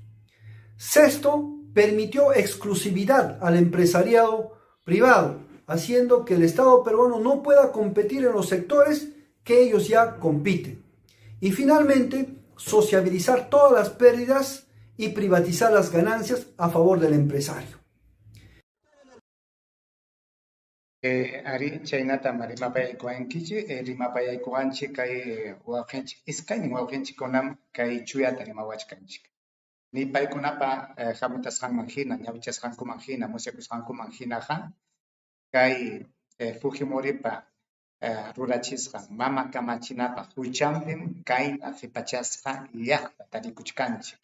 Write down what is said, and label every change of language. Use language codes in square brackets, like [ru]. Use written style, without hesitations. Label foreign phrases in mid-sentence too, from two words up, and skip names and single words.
[es] Sexto, permitió exclusividad al empresariado privado, haciendo que el Estado peruano no pueda competir en los sectores que ellos ya compiten. Y finalmente, sociabilizar todas las pérdidas y privatizar las ganancias a favor del empresario. [qu] Ari chaynata rimapayaykuankichik rimapayaykuanchik kay wawqinchik iskaynin wawqinchikkunam kay chuyata rimawachkanchik. Ni paykunapa hamutasqanman hina, ñawichasqankuman hina, musyakusqankuman hinaqa kay Fujimoripa rurachisqa mama kamachinapa huchampim kayna qhipachasqa llaqta tarikuchkanchik.